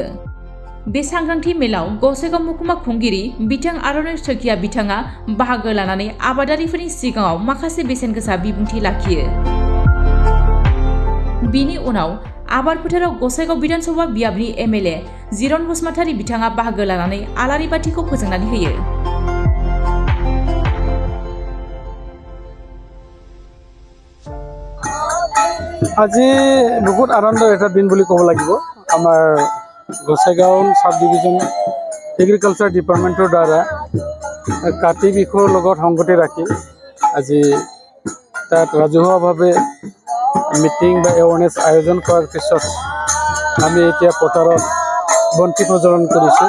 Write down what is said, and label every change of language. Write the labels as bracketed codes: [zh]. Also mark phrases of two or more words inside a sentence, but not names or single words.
[brx] बे सांग्रांथि मेलाव गसाइगाव महकुमा खुंगिरि बिथां आर'नाइ सखिया बिथाङा बाहागो लानानै आबादारिफोरनि सिगाङाव माखासे बेसेन गोसा बिबुंथि लाखियो। बिनि उनाव आबाद फोथाराव गसाइगाव विधानसभा बियाबनि एमएलए जिरन बसुमतारी बिथाङा बाहागो लानानै आलारि बाथिखौ फोजोंनानै होयो। [as] আজি বহুত আনন্দৰ এটা দিন বুলি ক'ব লাগিব। আমাৰ গসাইগাঁও [en] sub division agriculture departmentৰ [as] দ্বাৰা কাতি বিহুৰ লগত সংগতি ৰাখি আজি তাত ৰাজহুৱাভাৱে মিটিং বা এৱাৰনেছ আয়োজন কৰাৰ পিছত আমি এতিয়া পথাৰত বন্তি প্ৰজ্বলন কৰিছোঁ।